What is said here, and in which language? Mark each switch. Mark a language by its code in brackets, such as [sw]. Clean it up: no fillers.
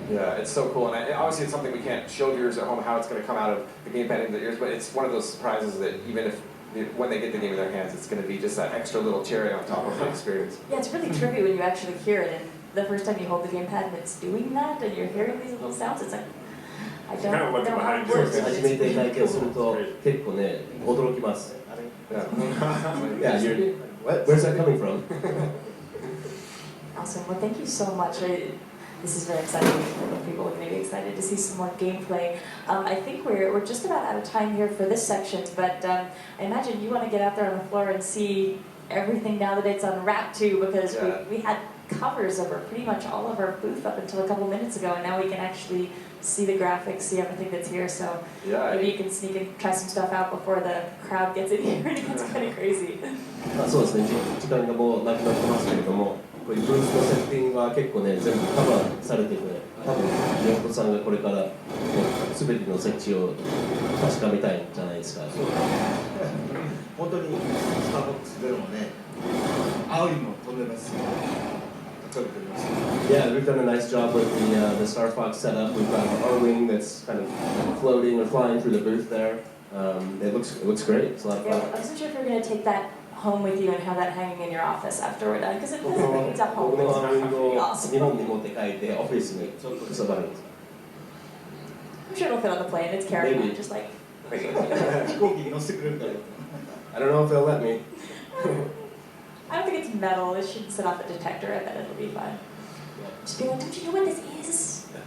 [en] Yeah, it's so cool, and obviously it's something we can't show viewers at home how it's going to come out of the gamepad into their ears, but it's one of those surprises that even if when they get the game in their hands, it's going to be just that extra little cherry on top of the experience. Yeah, it's really trippy when you actually hear it, and the first time you hold the gamepad and it's doing that, and you're hearing these little sounds, it's like, I don't know how it works. [ja] 初めて体験すると結構ね驚きます。 [en] Yeah, where's that coming from? Awesome. Well, thank you so much. This is very exciting. People are going to be excited to see some more gameplay. I think we're just about out of time here for this section, but I imagine you want to get out there on the floor and see everything now that it's unwrapped too, because we had covers over pretty much all of our booth up until a couple minutes ago, and now we can actually see the graphics, see everything that's here, so maybe you can sneak and try some stuff out before the crowd gets in here and it gets kind of crazy. [ja] そうですね、時間がもうなくなってますけれども、こういうブースのセッティングは結構ね全部カバーされてて、多分宮本さんがこれから、ね、全ての設置を確かめたいんじゃないですか。本当にスターボックスゼロもね、青いも飛んでますし、 [en] Yeah, we've done a nice job with the Star Fox setup. We've got our wing that's kind of floating or flying through the booth there. It looks great. It's a lot of fun. I wasn't sure if you were going to take that home with you and have that hanging in your office after we're done, because it doesn't it's at home. [ja] 僕のウィングを [en] Awesome. [ja] 日本に持って帰ってオフィスに飾るんです。 [en] I'm sure it'll fit on the plane. It's carrying Maybe. on, just like. [ja] 飛行機に乗せてくれるから。 [en] I don't know if they'll let me. I don't think it's metal. It should set off a detector. I bet it'll be fine. Just be like, don't you know what this is?